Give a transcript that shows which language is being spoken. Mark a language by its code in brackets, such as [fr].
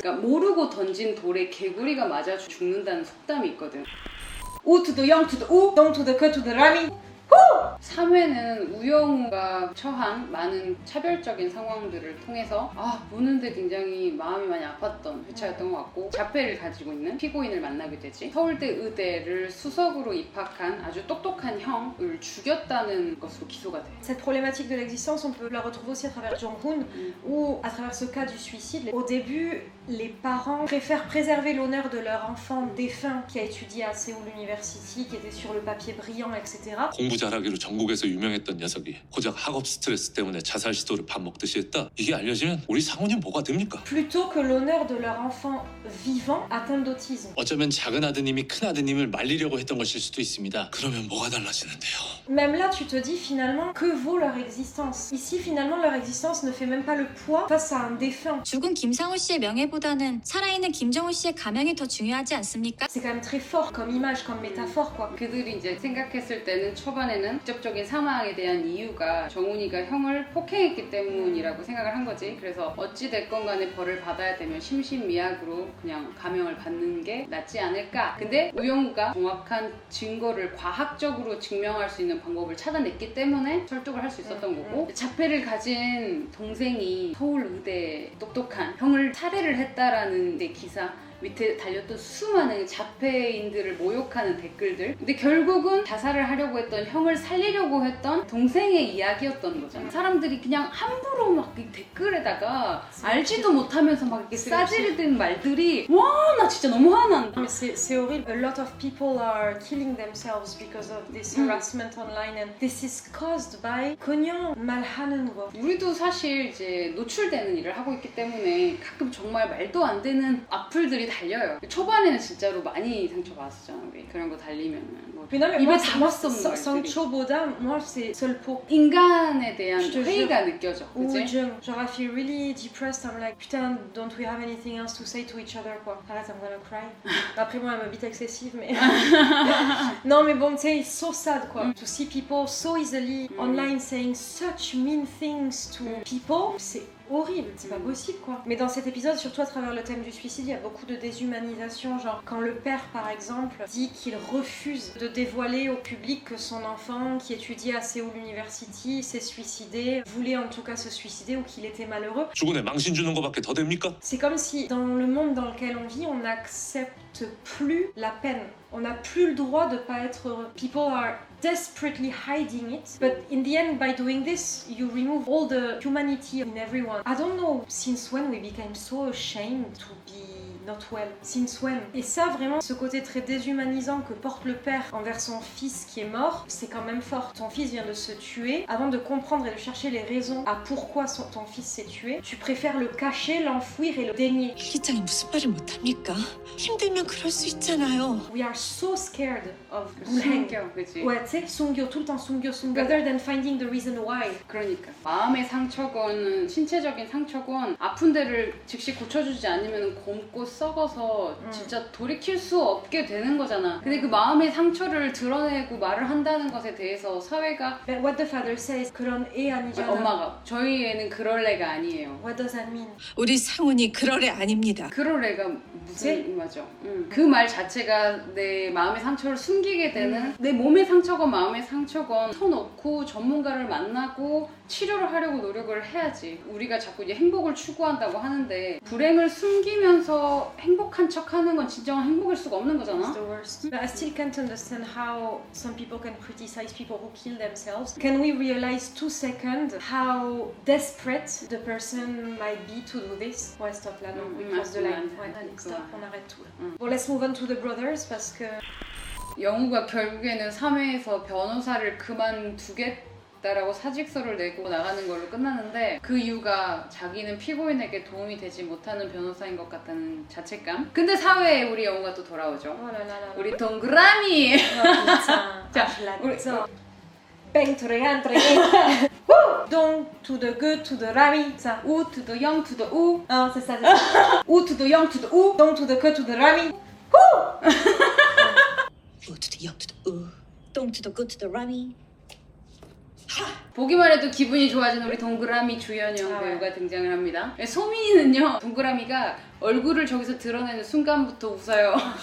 [ko] 그러니까 모르고 던진 돌에 개구리가 맞아 죽는다는 속담이 있거든. [en] 우 to the 영 to the 우, Don't to the cut to the rami. [ko] 3회는 우영우가 처한 많은 차별적인 상황들을 통해서 보는데 굉장히 마음이 많이 아팠던 회차였던 것 같고, 자폐를 가지고 있는 피고인을 만나게 되지. 서울대 의대를 수석으로 입학한 아주 똑똑한 형을 죽였다는 것으로 기소가 돼. [fr] Cette problématique de l'existence, on peut la retrouver aussi à travers Jong-hoon ou à travers ce cas du suicide. Au début, les parents préfèrent préserver l'honneur de leur enfant défunt qui a étudié à Seoul University, qui était sur le papier brillant, etc. [ko] 공부 잘하기로 전국에서 유명했던 녀석이 고작 학업 스트레스 때문에 자살 시도를 밥 먹듯이 했다. 이게 알려지면 우리 상훈이 뭐가 됩니까? [fr] Plutôt que l'honneur de leur enfant vivant atteint d'autisme. [ko] 어쩌면 작은 아드님이 큰 아드님을 말리려고 했던 것일 수도 있습니다. 그러면 뭐가 달라지는데요? [fr] Même là, tu te dis finalement, que vaut leur existence? Ici, finalement, leur existence ne fait même pas le poids face à un défunt. [ko] 죽은 김상우 씨의 명예보다는 살아있는 김정우 씨의 가명이 더 중요하지 않습니까? [fr] C'est quand même très fort comme image, comme métaphore, quoi. [ko] 그들이 이제 생각했을 때는 초반에는 직접적인 사망에 대한 이유가 정훈이가 형을 폭행했기 때문이라고 생각을 한 거지. 그래서 어찌 됐건 간에 벌을 받아야 되면 심신미약으로 그냥 감형을 받는 게 낫지 않을까. 근데 우영우가 정확한 증거를 과학적으로 증명할 수 있는 방법을 찾아냈기 때문에 설득을 할 수 있었던 거고, 자폐를 가진 동생이 서울 의대 똑똑한 형을 살해를 했다라는 데 기사 밑에 달렸던 수많은 자폐인들을 모욕하는 댓글들. 근데 결국은 자살을 하려고 했던, 형을 살리려고 했던 동생의 이야기였던 거잖아. 사람들이 그냥 함부로 막 이 댓글에다가 알지도 못하면서 막 이렇게 싸지르는 말들이, 와 나 진짜 너무 화난다. [fr] Mais c'est horrible. [en] A lot of people are killing themselves because of this harassment online, and this is caused by [ko] 그냥 말하는 거. 우리도 사실 이제 노출되는 일을 하고 있기 때문에 가끔 정말 말도 안 되는 악플들이 달려요. 초반에는 진짜로 많이 상처받았었잖아 우리. 그런 거 달리면은 뭐 [fr] Mais non, mais [ko] 입에 [fr] moi, [ko] 담을 수 없는 말들이. [fr] Sancho보다, moi, c'est Solpo. [ko] 인간에 대한 [fr] Je te [ko] 회의가 느껴져. [fr] Ou [ko] 그치? Jung. [en] Genre, I feel really depressed. I'm like, putain, don't we have anything else to say to each other, quoi. Arrête, I'm gonna cry. [fr] Après, moi, elle me bite excessive, mais... non, mais bon, tu sais, [en] it's so sad, quoi. To see people so easily online saying such mean things to people, [fr] c'est horrible, c'est pas possible, quoi. Mais dans cet épisode, surtout à travers le thème du suicide, il y a beaucoup de déshumanisation. Genre, quand le père, par exemple, dit qu'il refuse de dévoiler au public que son enfant, qui étudiait à Seoul University, s'est suicidé, voulait en tout cas se suicider, ou qu'il était malheureux. [ko] 죽은 애 망신 주는 거밖에 더 됩니까? [fr] C'est comme si, dans le monde dans lequel on vit, on n'accepte plus la peine. On n'a plus le droit de pas être heureux. [en] People are desperately hiding it, but in the end, by doing this, you remove all the humanity in everyone. I don't know since when we became so ashamed to be not well. Since when? [fr] Et ça, vraiment, ce côté très déshumanisant que porte le père envers son fils qui est mort, c'est quand même fort. Ton fils vient de se tuer. Avant de comprendre et de chercher les raisons à pourquoi ton fils s'est tué, tu préfères le cacher, l'enfouir et le dénier. [ko] 일기장에 무슨 말을 못합니까? 힘들면 그럴 수 있잖아요. [en] We are so scared of bullying. [ko] 숨겨, 그치? [fr] Ouais, tu sais, sungyo, tout le temps sungyo, [en] rather than finding the reason why. [ko] 그러니까 마음의 상처건 신체적인 상처건 아픈 데를 즉시 고쳐주지 않으면 곰고 썩어서 진짜 돌이킬 수 없게 되는 거잖아. 근데 그 마음의 상처를 드러내고 말을 한다는 것에 대해서 사회가 [en] But what the father says, [ko] 그런 애 아니잖아. 엄마가 저희 애는 그럴 애가 아니에요. What does that mean? 우리 상훈이 그럴 애 아닙니다. 그럴 애가 무슨 맞아. 그 말 자체가 내 마음의 상처를 숨기게 되는, 내 몸의 상처건 마음의 상처건 터놓고 전문가를 만나고 치료를 하려고 노력을 해야지. 우리가 자꾸 이제 행복을 추구한다고 하는데 불행을 숨기면서 행복한 척하는 건 진정한 행복일 수가 없는 [en] It's [ko] 거잖아. [en] the worst. But I still can't understand how some people can criticize people who kill themselves. Can we realize 2 seconds how desperate the person might be to do this? [fr] Ouais, stop là, non, [en] we cross the line. [fr] Ouais, allez, stop, on arrête tout là. [en] Bon, let's move on to the brothers [fr] parce que... [ko] 영우가 결국에는 3회에서 변호사를 그만두겠다라고 사직서를 내고 나가는 걸로 끝나는데, 그 이유가 자기는 피고인에게 도움이 되지 못하는 변호사인 것 같다는 자책감. 근데 4회에 우리 영우가 또 돌아오죠. [fr] Oh là là là. [ko] 우리 동그라미! 자, 우리 [en] bang to the hand, donc to the good, to the rami, ça. 우 to the 영 to the 우. [fr] C'est ça, c'est ça. [en] 우 to the 영 to the 우. Donc to the good, to the rami. U to the young to the 똥 to the good to the rummy. [ko] 보기만 해도 기분이 좋아지는 우리 동그라미 주연영 아, 배우가 등장을 합니다. 소민이는요, 동그라미가 얼굴을 저기서 드러내는 순간부터 웃어요.